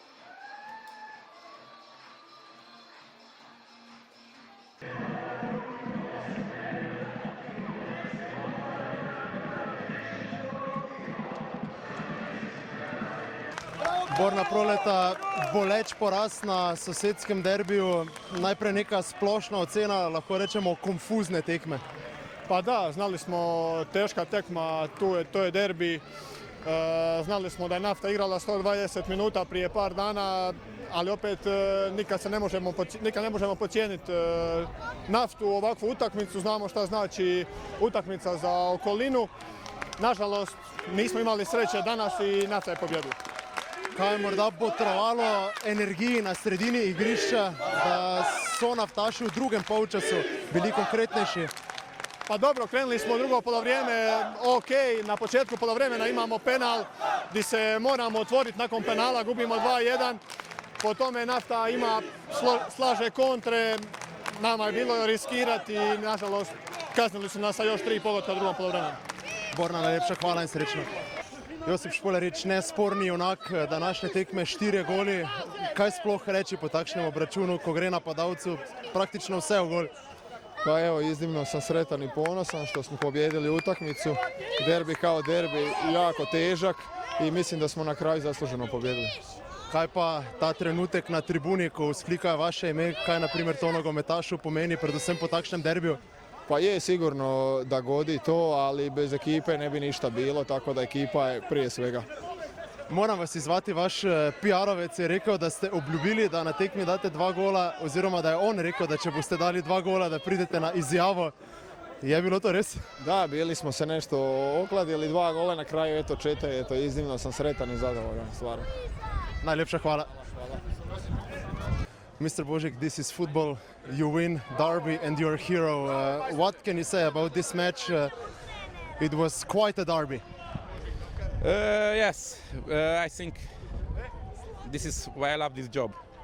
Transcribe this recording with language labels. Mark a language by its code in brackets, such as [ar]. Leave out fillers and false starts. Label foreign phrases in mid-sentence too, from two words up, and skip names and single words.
[sl] Borna Proleta, boleč poraz na sosedskem derbiju, najprej neka splošna ocena, lahko rečemo konfuzne tekme. [hr] Pa da, znali smo teška tekma, to je derbi, znali smo da je Nafta igrala 120 minuta prije par dana, ali opet nikad ne možemo podcijeniti Naftu u ovakvu utakmicu, znamo šta znači utakmica za okolinu. Nažalost, nismo imali sreće danas i Nafta je pobjedila. [sl] Kaj je morda botrovalo energiji na sredini igrišča, da so naftaši v drugem polčasu bili konkretnejši? [hr] Pa dobro, krenuli smo u drugo polovrijeme, ok, na početku polovremena imamo penal gdje se moramo otvoriti nakon penala, gubimo 2-1, po tome Nafta slaže kontre, nama je bilo riskirati i nažalost kaznili su nas sa još 3 pogotka u drugom polovremenu. [sl] Borna, najlepša hvala in srečno. Josip Špoljarič, nesporni junak današnje tekme, 4 goli. Kaj sploh reći po takšnem obračunu, ko gre napadalcu praktično vse u gol? [hr] Pa evo, iznimno sam sretan i ponosan što smo pobjedili utakmicu. Derbi kao derbi, jako težak i mislim da smo na kraju zasluženo pobjedili. [sl] Kaj pa ta trenutek na tribuni, ko vzklika vaše ime, kaj na primer to nogometašu pomeni, predvsem po takšnem derbiju? [hr] Pa je sigurno da godi to, ali bez ekipe ne bi ništa bilo, tako da ekipa je prije svega. [sl] Moram vas izvati, vaš PR-ovec je rekel, da ste obljubili, da na tekmi date 2 gola, oziroma da je on rekel, da če boste dali 2 gola, da pridete na izjavo. Je bilo to res? [hr] Da, bili smo se nešto okladili, 2 gola na kraju, eto 4, eto iznimno sam sretan i zadovoljan, stvarno. [sl] Najlepša hvala. [en] Mr. Božic, this is football. You win derby and you're a hero. What can you say about this match? It was quite a derby. Yes, I think this is why I love this job.